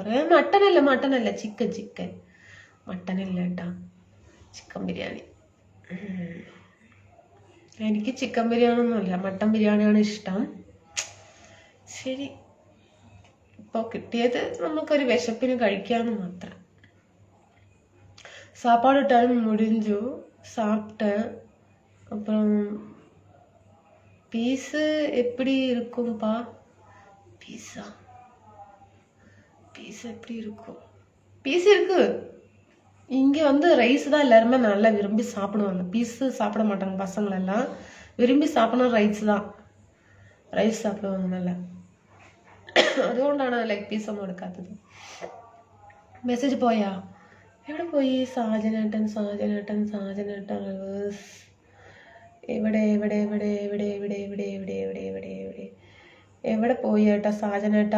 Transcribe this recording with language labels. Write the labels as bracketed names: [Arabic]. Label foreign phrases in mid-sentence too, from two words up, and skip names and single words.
[Malayalam] മട്ടനല്ല ചിക്കൻ. മട്ടനല്ല കേട്ടാ, ചിക്കൻ ബിരിയാണി. എനിക്ക് ചിക്കൻ ബിരിയാണി ഒന്നുമില്ല, മട്ടൻ ബിരിയാണിയാണ് ഇഷ്ടം. ശരി, ഇപ്പോൾ കിട്ടിയത് നമുക്കൊരു വിശപ്പിന് കഴിക്കാമെന്ന് മാത്രം. [Tamil] சாப்பாடு டைம் முடிஞ்சு சாப்பிட்டேன். அப்புறம் பீஸு எப்படி இருக்கும்பா? பீஸ் எப்படி இருக்கும்? பீஸ் இருக்கு. இங்கே வந்து ரைஸ் தான் எல்லாருமே நல்லா விரும்பி சாப்பிடுவாங்க. பீஸு சாப்பிட மாட்டாங்க பசங்களெல்லாம். விரும்பி சாப்பிடணும் ரைஸ் சாப்பிடுவாங்க நல்லா. [Malayalam] അതുകൊണ്ടാണ് [English] leg piece [Malayalam] ഒന്നും എടുക്കാത്തത്. മെസ്സേജ് പോയാ? എവിടെ പോയി? സാജനേട്ടൻ റിവേഴ്സ്. എവിടെ പോയി ഏട്ടാ സാജനേട്ടാ?